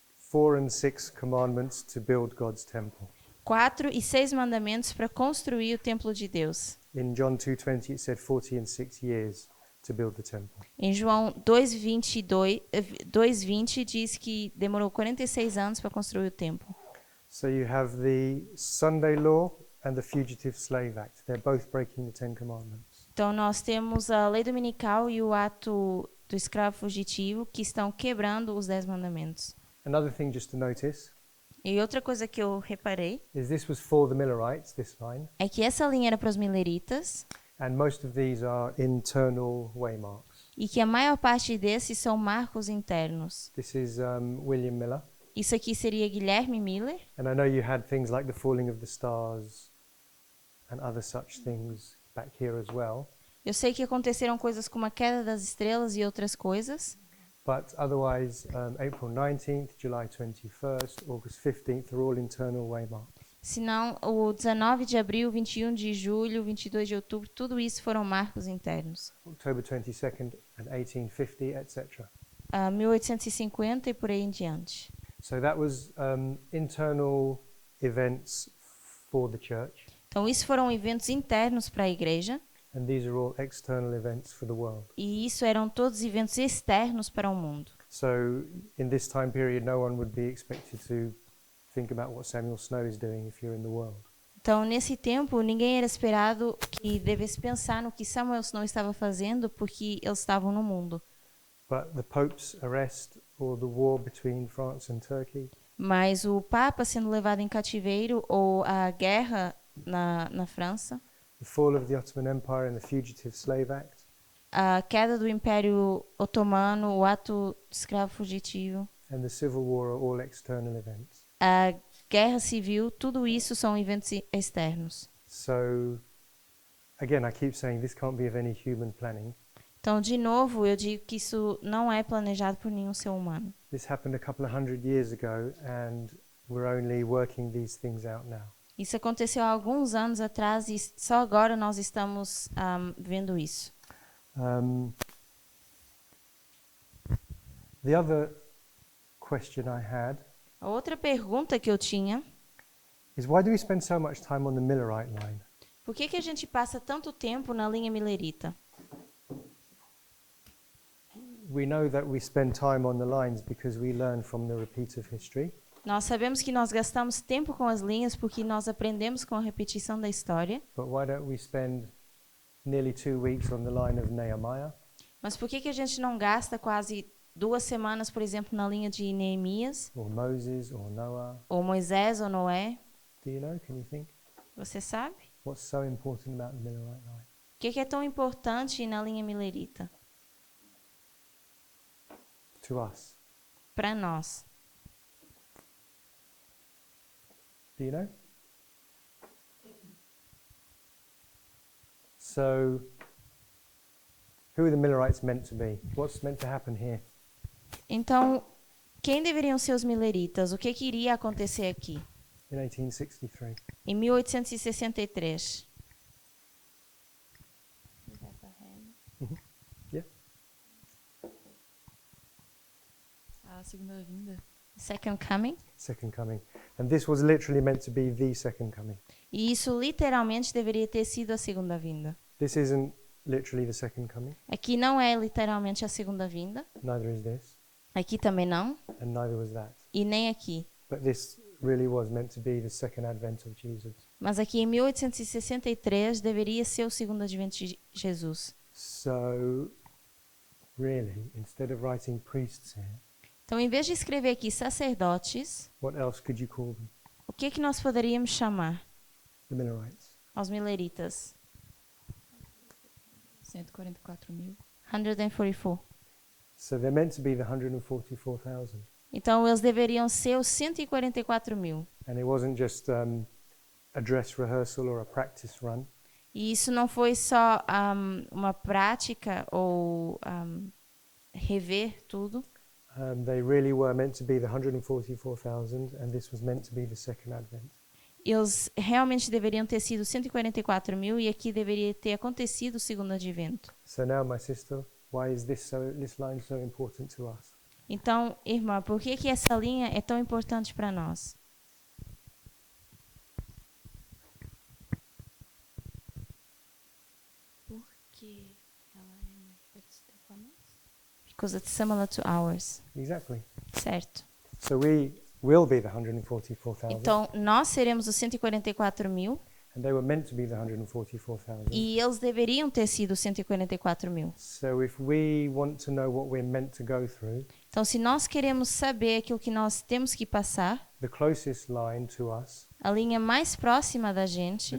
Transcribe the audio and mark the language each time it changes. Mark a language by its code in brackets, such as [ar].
[en] 4 and 6 commandments to build God's temple. [pt] 4 e 6 mandamentos para construir o templo de Deus. [en] In John 2:20, it said 40 and 6 years to build the temple. [pt] Em João 2:20 diz que demorou 46 anos para construir o templo. [en] So you have the Sunday law and the Fugitive Slave Act. They're both breaking the Ten Commandments. [pt] Então nós temos a lei dominical e o ato do escravo fugitivo que estão quebrando os 10 mandamentos. [en] Another thing just to notice [pt] E outra coisa que eu reparei [en] is this was for the Millerites, this line, [pt] é que essa linha era para os mileritas [en] and most of these are internal waymarks. [pt] e que a maior parte desses são marcos internos. [en] This is William Miller, [pt] Isso aqui seria Guilherme Miller. [en] and I know you had things like the falling of the stars and other such things back here as well. [pt] Eu sei que aconteceram coisas como a queda das estrelas e outras coisas, [en] But otherwise, April 19th, July 21st, August 15th are all internal waymarks. [pt] Senão, o 19 de abril, 21 de julho, 22 de outubro, tudo isso foram marcos internos. [en] October 22nd and 1850, etc. [pt] 1850 e por aí em diante. [en] So that was internal events for the church, [pt] Então, isso foram eventos internos para a igreja, [en] and these are all external events for the world. [pt] e isso eram todos eventos externos para o mundo. [en] So in this time period, no one would be expected to think about what Samuel Snow is doing if you're in the world. [pt] Então, nesse tempo, ninguém era esperado que devesse pensar no que Samuel Snow estava fazendo, porque eles estavam no mundo. [en] But the Pope's arrest or the war between France and Turkey, [pt] Mas o Papa sendo levado em cativeiro, ou a guerra na França, [en] the fall of the Ottoman Empire and the Fugitive Slave Act, [pt] a queda do Império Otomano, o ato de escravo fugitivo, [en] and the Civil War are all external events. [pt] a guerra civil, tudo isso são eventos externos. [en] So again, I keep saying this can't be of any human planning. [pt] Então, de novo, eu digo que isso não é planejado por nenhum ser humano. [en] This happened a couple of 100 years ago, and we're only working these things out now. [pt] Isso aconteceu há alguns anos atrás e só agora nós estamos vendo isso. [en] The other question I had [pt] A outra pergunta que eu tinha, [en] is why do we spend so much time on the Millerite line? [pt] por que a gente passa tanto tempo na linha milerita? [en] We know that we spend time on the lines because we learn from the repeat of history. [pt] Nós sabemos que nós gastamos tempo com as linhas porque nós aprendemos com a repetição da história. [en] But why don't we spend nearly 2 weeks on the line of Nehemiah? [pt] Mas por que a gente não gasta quase 2 semanas, por exemplo, na linha de Neemias, [en] Or Moses or Noah? [pt] ou Moisés ou Noé? [en] Do you know? Can you think? [pt] Você sabe? [en] What's so important about the Millerite line? [pt] O que é tão importante na linha milerita? [en] To us. [pt] Para nós. [en] Do you know? So, who are the Millerites meant to be? What's meant to happen here? [pt] Então, quem deveriam ser os mileritas? O que iria acontecer aqui? [en] In 1863. [pt] Em 1863. [en] Yeah. [pt] A segunda vinda. [en] Second coming. Second coming. And this was literally meant to be the second coming. [pt] E isso literalmente deveria ter sido a segunda vinda. [en] This isn't literally the second coming. [pt] Aqui não é literalmente a segunda vinda. [en] Neither is this. [pt] Aqui também não. [en] And neither was that. [pt] E nem aqui. [en] But this really was meant to be the second advent of Jesus. [pt] Mas aqui em 1863 deveria ser o segundo advento de Jesus. [en] So, really, instead of writing priests here, [pt] Então, em vez de escrever aqui sacerdotes, [en] what else could you call them? [pt] o que nós poderíamos chamar [en] The Millerites. [pt] aos mileritas? 144.000. 144. [en] So they're meant to be the 144,000. [pt] Então, eles deveriam ser os 144.000. [en] And it wasn't just a dress rehearsal or a practice run. [pt] E isso não foi só uma prática ou rever tudo. [en] They really were meant to be the 144,000, and this was meant to be the second advent. [pt] Eles realmente deveriam ter sido 144.000 e aqui deveria ter acontecido o segundo advento. [en] So now, my sister, why is this line so important to us? [pt] Então, irmã, por que essa linha é tão importante para nós? Porque ela é mais parecida com a nossa. [en] Because it's similar to ours. Exactly. [pt] Certo. [en] So we will be the 144,000, [pt] Então, nós seremos os 144.000 [en] and they were meant to be the 144,000. [pt] e eles deveriam ter sido os 144.000. [en] So if we want to know what we're meant to go through, [pt] Então, se nós queremos saber aquilo que nós temos que passar, [en] the closest line to us, [pt] a linha mais próxima da gente,